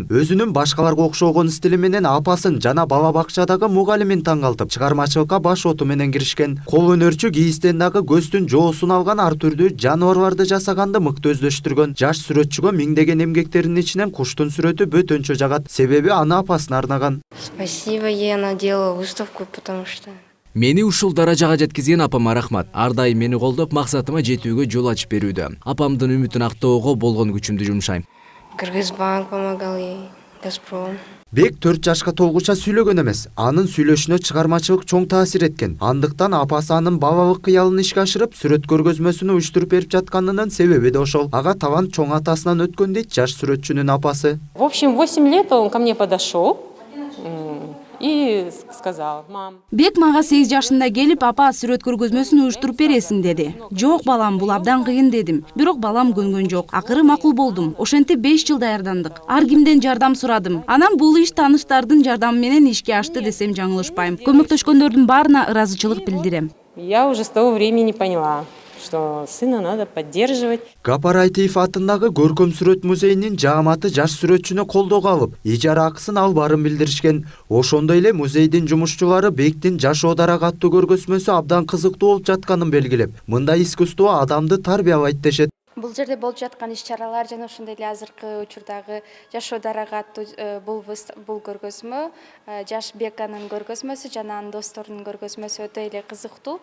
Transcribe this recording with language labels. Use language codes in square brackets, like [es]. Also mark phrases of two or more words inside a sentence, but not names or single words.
[ky] Өзүнүн башкаларга окшогон стили менен апасын жана бала бакчадагы мугалимин таңгалтып, чыгармачылыкка баш оту менен киришкен. Кол өнөрчү кийизден дагы көздүн жоосун алган ар түрдүү жаныбарларды жасаганды мыкты өздөштүргөн. Жаш сүрөтчүгө миңдеген эмгектеринин ичинен куштун сүрөтү бөтөнчө жагат. Себеби аны апасына арнаган. [ru] Спасибо, я наделала выставку, потому что... [ky] Мени ушул даражага жеткизген апама рахмат. Ар дайым мени колдоп, максатыма жетүүгө жол ачып берүүдө. Апамдын үмүтүн актоого болгон күчүмдү жумшайм. [ru] Кыргызбанк помогал ей, Газпром. [ky] Бек 4 жашка толгуча сүйлөгөн эмес. Анын сүйлөшүнө чыгармачылык чоң таасир эткен. Андыктан апасы анын балалык кыялын ишке ашырып, сүрөт көргөзмөсүн уюштуруп берип жатканынын себеби да ошол. Ага талант чоң атасынан өткөн дейт жаш сүрөтчүнүн апасы. [ru] В общем, 8 лет он ко мне подошел и сказал: мам. [ky] Бек мага 8 жашында келип, апа сүрөт көргөзмөсүн уюштуруп бересиң деди. Жок балам, бул абдан кыйын дедим. Бирок балам көнгөн жок. Акыры макул болдум. Ошентип 5 жыл даярдандык. Ар кимден жардам сурадым. Анан бул иш тааныштардын жардамы менен ишке ашты десем жаңылышпайм. Көмөктөшкөндөрдүн баарына ыраазычылык билдирем. [ru] Я уже с того времени поняла, что сына надо поддерживать. [ky] Гапар Айтиев атындагы Көркөм сүрөт музейинин жааматы жаш сүрөтчүнү колдоого алып, ижара акысын албаарын билдиришкен. Ошондой эле музейдин жумушчулары Бектин Жашоо дарак аттуу көргөзмөсү абдан кызыктуу болуп жатканын белгилеп, мындай искусство адамды тарбиялайт дешет. Бул жерде болуп жаткан иш-чаралар жана ошондой эле азыркы учурдагы Жашоо дарак аттуу бул көргөзмө, жаш Беканын көргөзмөсү жана анын досторунун көргөзмөсү өтө эле кызыктуу.